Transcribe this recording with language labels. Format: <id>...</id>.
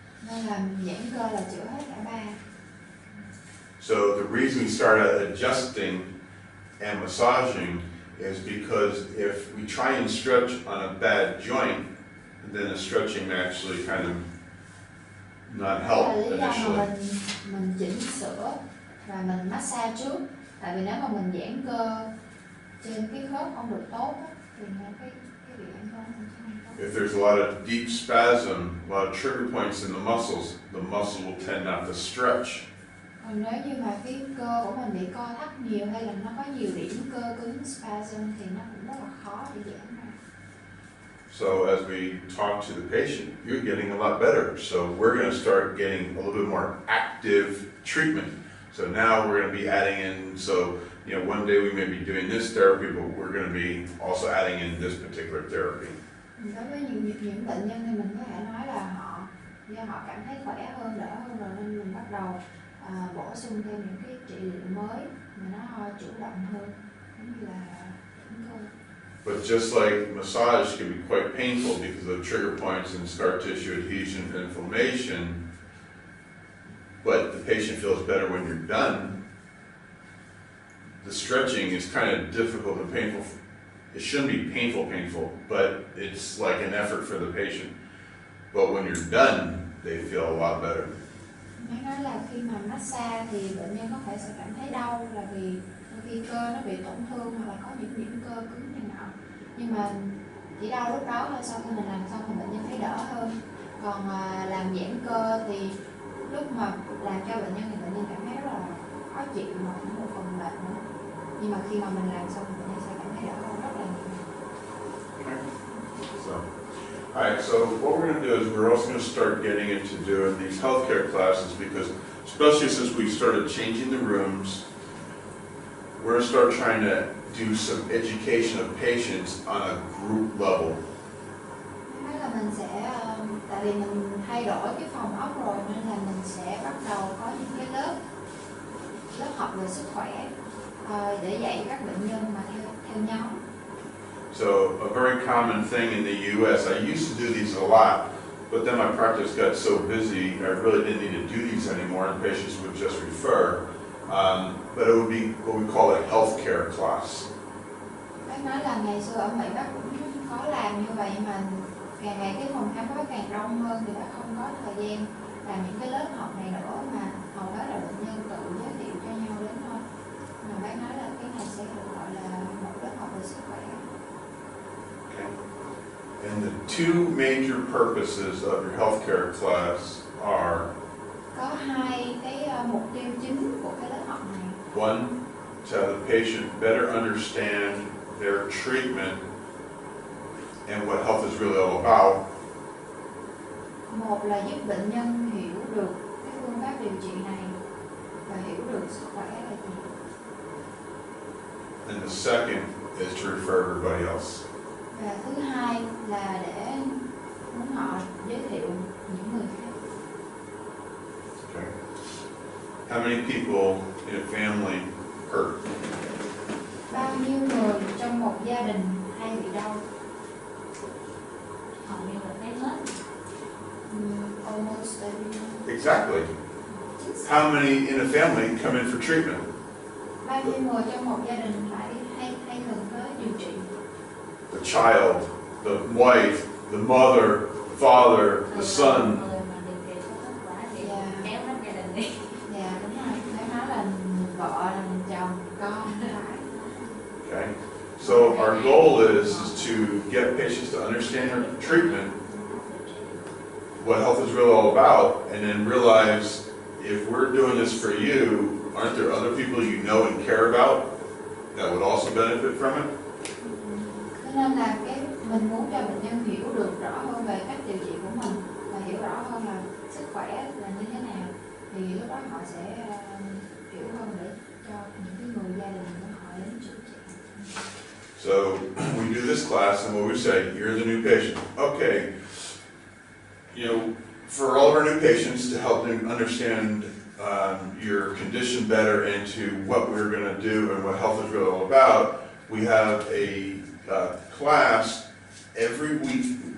<vi>Nên là giãn cơ là chữa hết cả ba.</vi> <en>So the reason we started adjusting and massaging is because if we try and stretch on a bad joint, then the stretching actually kind of not help</en> <vi>Là lý do</vi> <en>initially.</en> <vi>mà mình chỉnh sửa và mình massage trước. Tại vì nếu mà mình giãn cơ trên cái khớp không được tốt á, thì cái việc giãn cơ mình sẽ không tốt.</vi> <en>If there's a lot of deep spasm, a lot of trigger points in the muscle will tend not to stretch.</en> <vi>Còn nếu như mà cái cơ của mình bị co thắt nhiều hay là nó có nhiều điểm cơ cứng spasm thì nó cũng rất là khó để giãn ra.</vi> <en>So as we talk to the patient, you're getting a lot better. So we're going to start getting a little bit more active treatment. So now we're going to be adding in, so one day we may be doing this therapy, but we're going to be also adding in this particular therapy.</en> <vi>Đối với những bệnh nhân thì mình có thể nói là do họ cảm thấy khỏe hơn, đỡ hơn rồi nên mình bắt đầu bổ sung thêm những cái trị liệu mới mà nó chủ động hơn, giống như là giãn cơ.</vi> <en>But just like massage can be quite painful because of trigger points and scar tissue adhesion and inflammation, but the patient feels better when you're done. The stretching is kind of difficult and painful. It shouldn't be painful, but it's like an effort for the patient. But when you're done, they feel a lot better.</en> <vi>Nó nói là khi mà massage thì bệnh nhân có thể sẽ cảm thấy đau là vì khi cơ nó bị tổn thương hoặc là có những điểm cơ cứng này nọ. Nhưng mà chỉ đau lúc đó thôi, sau khi mình làm xong thì bệnh nhân thấy đỡ hơn. Còn làm giãn cơ thì lúc mà làm cho bệnh nhân thì bệnh nhân cảm thấy rất là khó chịu mà cũng một phần mệt nữa. Nhưng mà khi mà mình làm xong thì bệnh nhân sẽ cảm thấy đỡ hơn rất là nhiều.</vi> <en>So, all right, so what we're going to do is we're also going to start getting into doing these healthcare classes because especially since we started changing the rooms, we're going to start trying to do some education of patients on a group level.</en> <vi>Nói là mình sẽ, tại vì mình thay đổi cái phòng ốc rồi nên là mình sẽ bắt đầu có những cái lớp học về sức khỏe để dạy các bệnh nhân mà theo nhóm.</vi> <en>So a very common thing in the U.S., I used to do these a lot, but then my practice got so busy, I really didn't need to do these anymore, and patients would just refer. But it would be what we call a healthcare class.</en> <vi>Bác nói là ngày xưa ở Mỹ bác cũng có làm như vậy mà càng ngày cái phòng khám bác càng đông hơn thì bác không có thời gian làm những cái lớp học này nữa mà hầu hết là bệnh nhân tự giới thiệu cho nhau đến thôi. Mà bác nói là cái này sẽ được gọi là một lớp học về sức khỏe.</vi> <en>Okay. And the two major purposes of your healthcare class are</en> <vi>Có hai cái mục tiêu chính của cái lớp học này.</vi> <en>one, to have the patient better understand their treatment and what health is really all about.</en> <vi>Một là giúp bệnh nhân hiểu được cái phương pháp điều trị này và hiểu được sức khỏe là gì.</vi> <en>And the second is to refer everybody else.</en> <vi>Và thứ hai là để muốn họ giới thiệu những người khác.</vi> <en>Okay. How many people in a family hurt?</en> <vi>Bao nhiêu người trong một gia đình hay bị đau? Hầu như là thấy hết.</vi> <en>Almost everyone. Exactly. How many in a family come in for treatment?</en> <vi>Bao nhiêu người trong một gia đình hay cần tới điều trị?</vi> <en>The child, the wife, the mother, the father, the son.</en> <vi>Người mà điều trị có kết quả thì kéo hết gia đình đi. Dạ đúng rồi, nếu nói là vợ, chồng, con, phải.</vi> <en>Okay. So our goal is to get patients to understand their treatment, what health is really all about, and then realize if we're doing this for you, aren't there other people you know and care about that would also benefit from it?</en> <vi>Cho nên là mình muốn cho bệnh nhân hiểu được rõ hơn về cách điều trị của mình và hiểu rõ hơn là sức khỏe là như thế nào thì lúc đó họ sẽ hiểu hơn để cho những cái người gia đình của họ đến chữa trị.</vi> <en>So we do this class, and what we say, you're the new patient. Okay, you know, for all of our new patients, to help them understand your condition better and to what we're going to do and what health is really all about, we have a class every week.</en>